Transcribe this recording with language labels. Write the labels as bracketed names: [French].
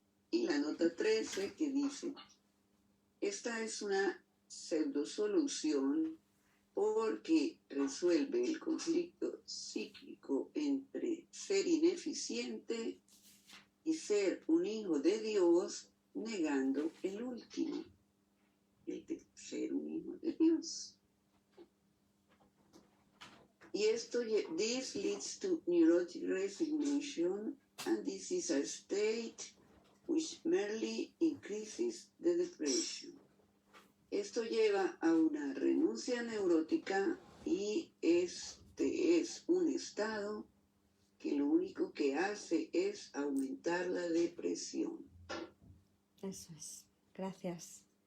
[Spanish] Y la nota 13 que dice: esta es una pseudo-solución porque resuelve el conflicto psíquico entre ser ineficiente y ser un hijo de Dios, negando el último, el de ser un hijo de Dios. [English] Y this leads to neurotic resignation, and this is a state which merely increases the depression. [Spanish] Esto lleva a una renuncia neurótica y este es un estado que lo único que hace es aumentar la depresión. Eso es. Gracias.